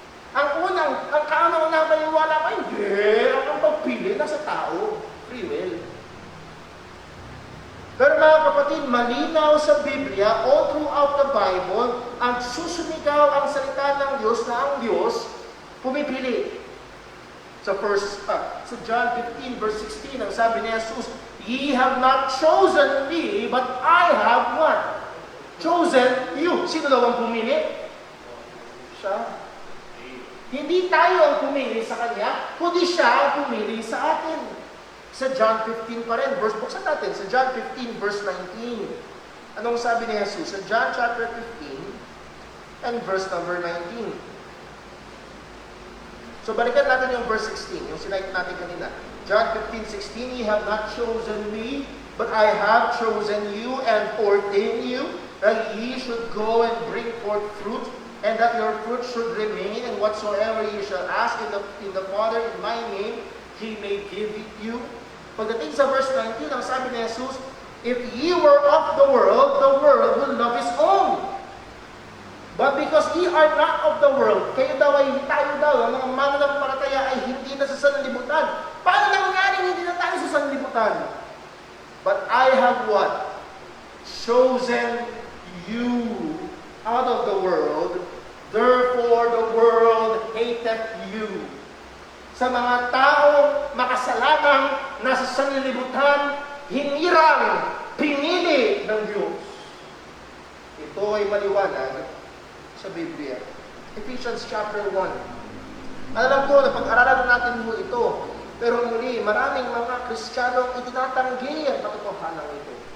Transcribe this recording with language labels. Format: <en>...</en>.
<tl>Ang kaunang paniwala ko, hindi, ang pagpili nasa tao, free will. Pero mga kapatid, malinaw sa Biblia,</tl> <en>all throughout the Bible,</en> <tl>ang susumigaw ang salita ng Diyos na ang Diyos pumipili. Sa John 15 verse 16, ang sabi ni Jesus,</tl> <en>"Ye have not chosen me, but I have what? Chosen you."</en> <tl>Sino daw ang pumili? Siya. Hindi tayo ang pumili sa Kanya, kundi Siya ang pumili sa atin. Sa John 15 pa rin, buksan natin, sa John 15 verse 19. Anong sabi ni Jesus?</tl> <en>Sa John chapter 15 and verse number 19.</en> <tl>So balikan natin yung verse 16, yung sinayit natin kanina.</tl> <en>John 15:16, "Ye have not chosen me, but I have chosen you and ordained you, that ye should go and bring forth fruit, and that your fruit should remain, and whatsoever ye shall ask in the Father in my name, He may give it you."</en> <tl>Pagdating sa verse 19, ang sabi ni Jesus,</tl> <en>"If ye were of the world will love His own. But because ye are not of the world,"</en> <tl>tayo daw, ang mga mananampalataya ay hindi na sa sanlibutan. Paano nangyaring hindi na tayo sa sanlibutan?</tl> <en>"But I have what? Chosen you out of the world, therefore the world hateth you."</en> <tl>Sa mga taong makasalanang nasa sanlibutan, hinirang, pinili ng Diyos. Ito ay maliwanag sa Biblia. Ephesians chapter 1. Alam ko na pag-aralan natin mo ito, pero muli, maraming mga Kristiyanong itinatanggi ang katotohanan ito.</tl>